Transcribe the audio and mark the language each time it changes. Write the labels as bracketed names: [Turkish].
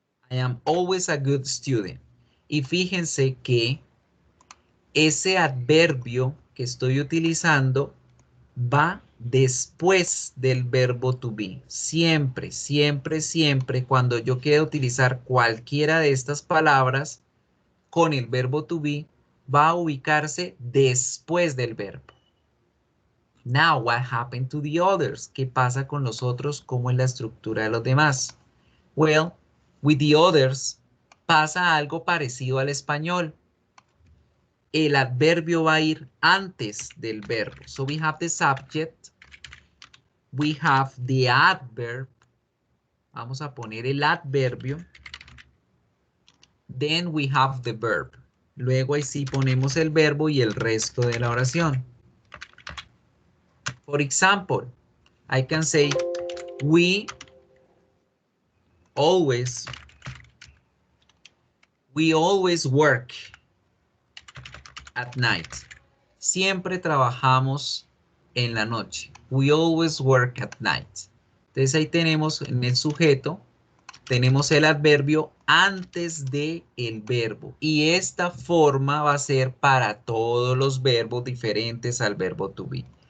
[English] I am always a good student. [Spanish] Y fíjense que ese adverbio que estoy utilizando va después del verbo to be. Siempre, siempre, siempre, cuando yo quiera utilizar cualquiera de estas palabras con el verbo to be, va a ubicarse después del verbo. [English] Now, what happened to the others? [Spanish] ¿Qué pasa con los otros? ¿Cómo es la estructura de los demás? [English] Well, with the others [Spanish] pasa algo parecido al español. El adverbio va a ir antes del verbo. [English] So we have the subject. We have the adverb. [Spanish] Vamos a poner el adverbio. [English] Then we have the verb. [Spanish] Luego ahí sí ponemos el verbo y el resto de la oración. [English] For example, I can say, we always work at night. [Spanish] Siempre trabajamos en la noche. [English] We always work at night. [Spanish] Entonces ahí tenemos en el sujeto, tenemos el adverbio antes de el verbo. Y esta forma va a ser para todos los verbos diferentes al verbo to be.